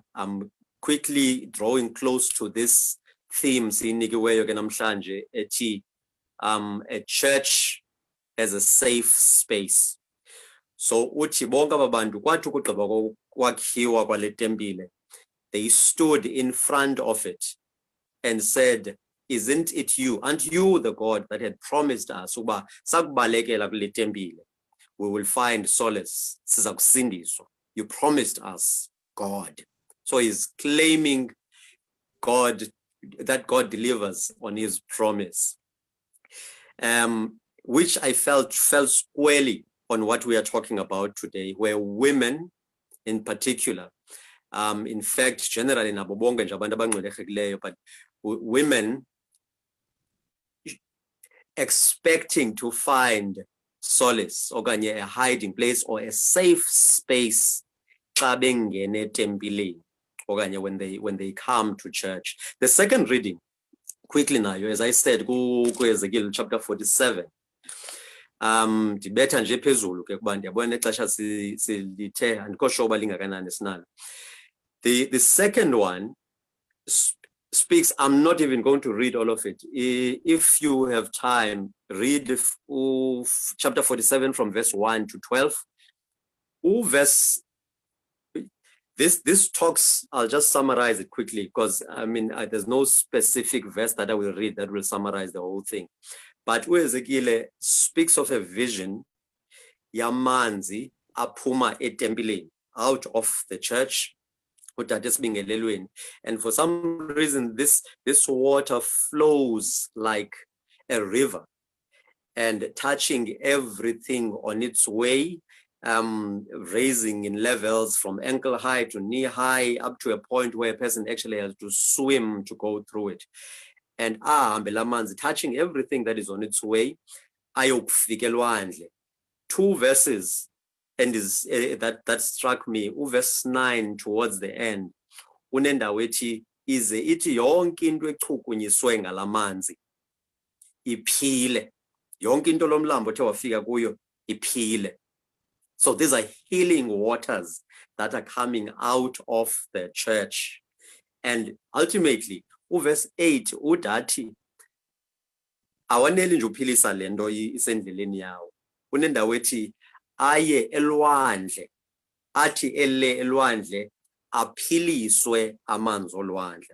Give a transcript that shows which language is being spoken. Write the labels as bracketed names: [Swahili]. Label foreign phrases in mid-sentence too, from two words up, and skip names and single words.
[English] I'm quickly drawing close to this theme [Xhosa] sinikiweyo ke namhlanje ethi [English] a church as a safe space. [Xhosa] So uthi bonke ababantu kwathi ukugqiba kwakhiwa kwale tempile, [English] they stood in front of it and said, isn't it you? Aren't you the God that had promised us [Xhosa] uba sakubalekela kule tempile [English] we will find solace, [Xhosa] siza kusindiswa? [English] You promised us, God. So he's claiming God, that God delivers on his promise. which I felt squarely on what we are talking about today, where women in particular, in fact, generally, but women expecting to find solace, okanye a hiding place or a safe space [Xhosa] xa bengene tempileni, [English] okanye when they come to church. The second reading, quickly now, as I said, Ezekiel chapter 47. [Xhosa] Ndibetha nje phezulu ke kuba ndiyabona ixesha silithe andikho sure uba lingakanani sinalo. [English] The second one speaks, I'm not even going to read all of it. If you have time, read chapter 47 from verse 1 to 12. This talks, I'll just summarize it quickly because I mean, there's no specific verse that I will read that will summarize the whole thing. But Ezekiel speaks of a vision, [Xhosa] yamanzi aphuma etempileni, [English] out of the church, and for some reason this water flows like a river and touching everything on its way, raising in levels from ankle high to knee high, up to a point where a person actually has to swim to go through it. And ambelamanzi touching everything that is on its way, [Xhosa] ayokufika elwandle. [English] 2 verses, and that struck me. Verse 9 towards the end, [Xhosa] unendawo ethi ize ithi yonke into echukunyiswe ngalamanzi iphile, yonke into lomlambo othe wafika kuyo iphile. [English] So these are healing waters that are coming out of the church. And ultimately, verse 8 [Xhosa] udathi awaneli nje uphilisa lento isendleleni yawo, unendawo ethi aye elwandle, athi ele elwandle aphiliswe amanzi olwandle.